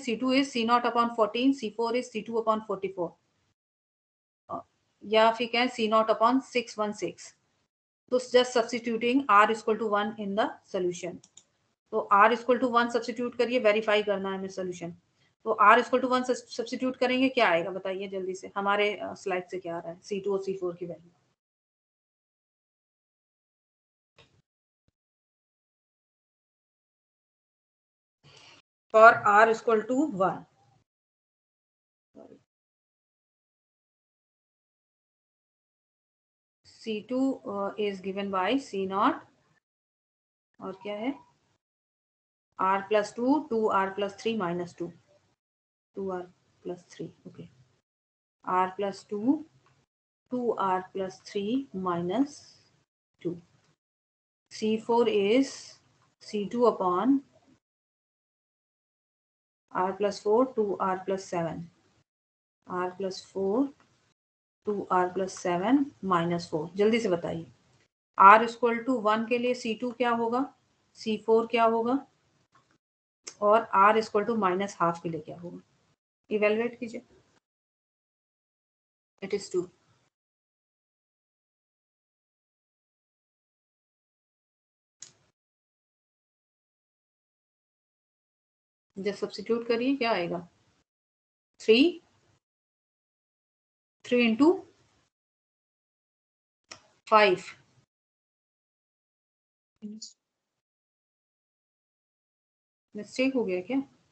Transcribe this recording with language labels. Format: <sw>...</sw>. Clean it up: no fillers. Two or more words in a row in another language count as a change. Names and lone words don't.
<en>C2 is C0 upon 14, C4 is C2 upon 44,</en> <hi>या फिर कहें</hi> <en>C0 upon 616. तो just substituting r equal to 1 in the solution.</en> <hi>तो</hi> <en>r equal to 1</en> <hi>सब्स्टिट्यूट करिए, वेरीफाई करना है हमें सोल्यूशन। तो</hi> <en>r equal to 1</en> <hi>सब्स्टिट्यूट करेंगे, क्या आएगा बताइए जल्दी से, हमारे स्लाइड से क्या आ रहा है C2 और C4 की वैल्यू।</hi> <en>for r equal to 1, C2 is given by C0</en> <hi>और क्या है</hi> <en>r plus 2, 2r plus 3 minus 2, 2r plus 3, okay, r plus 2, 2r plus 3 minus 2. C4 is C2 upon r plus 4, 2r plus 7, r plus 4, 2r plus 7 minus 4।</en> <hi>जल्दी से बताइए</hi> <en>r equal to 1</en> <hi>के लिए C2 क्या होगा, C4 क्या होगा और</hi> <en>r equal to -12</en> <hi>के लिए क्या होगा, इवेलुएट कीजिए।</hi> <en>it is 2.</en> <hi>जब सब्स्टिट्यूट करिए क्या आएगा, 3 into 5, मिस्टेक हो गया क्या?</hi>